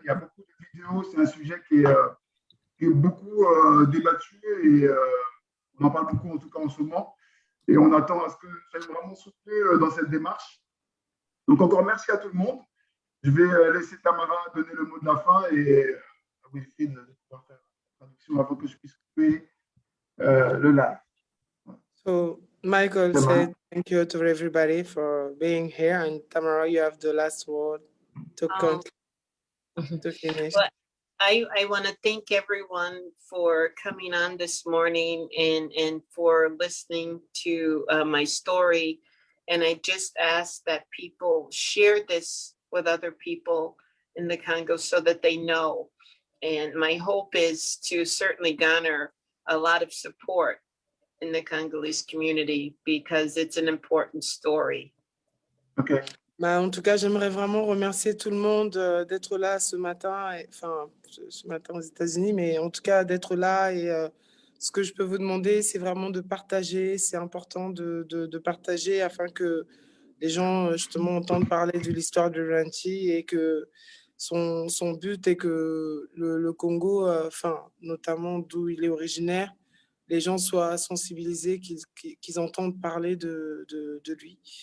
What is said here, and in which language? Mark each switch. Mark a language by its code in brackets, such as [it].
[fr] Il y a beaucoup de vidéos, c'est un sujet qui est beaucoup débattu et on en parle beaucoup en tout cas en ce moment. Et on attend à ce que vous soyez vraiment soutenus dans cette démarche. Donc encore merci à tout le monde. Je vais laisser Tamara donner le mot de la fin et Wilfried de pouvoir faire la traduction avant que je puisse couper le live. [en] So Michael said thank you to everybody for being here, and Tamara, you have the last word to finish. Well, I want to thank everyone for coming on this morning and for listening to my story. And I just ask that people share this with other people in the Congo so that they know. And my hope is to certainly garner a lot of support in the Congolese community because it's an important story. Okay. [fr] Bah, en tout cas, j'aimerais vraiment remercier tout le monde d'être là ce matin, ce matin aux États-Unis, mais en tout cas d'être là. Et ce que je peux vous demander, c'est vraiment de partager. C'est important de partager afin que les gens justement entendent parler de l'histoire de Ranchi et que son but est que le Congo, notamment d'où il est originaire, les gens soient sensibilisés, qu'ils entendent parler de lui.